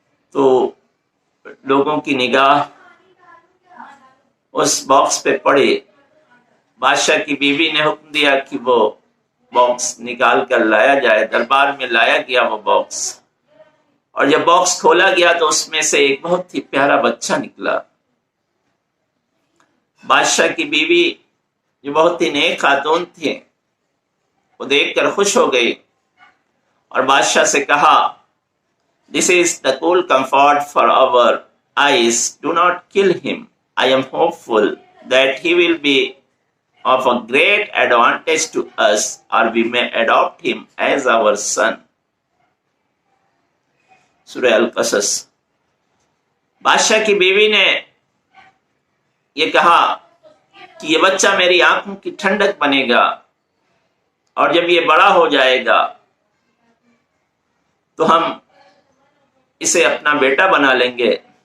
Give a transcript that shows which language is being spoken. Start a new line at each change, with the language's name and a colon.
Urdu: تو لوگوں کی نگاہ اس باکس پہ پڑی۔ بادشاہ کی بیوی نے حکم دیا کہ وہ باکس نکال کر لایا جائے۔ دربار میں لایا گیا وہ باکس، اور جب باکس کھولا گیا تو اس میں سے ایک بہت ہی پیارا بچہ نکلا۔ بادشاہ کی بیوی جو بہت ہی نیک خاتون تھی، وہ دیکھ کر خوش ہو گئی اور بادشاہ سے کہا،
English: "This is the cool comfort for our eyes. Do not kill him. I am hopeful that he will be of a great advantage to us, or we may adopt him as our son."
Urdu: سورہ القصص۔ بادشاہ کی بیوی نے یہ کہا کہ یہ بچہ میری آنکھوں کی ٹھنڈک بنے گا، اور جب یہ بڑا ہو جائے گا تو ہم اسے اپنا بیٹا بنا لیں گے۔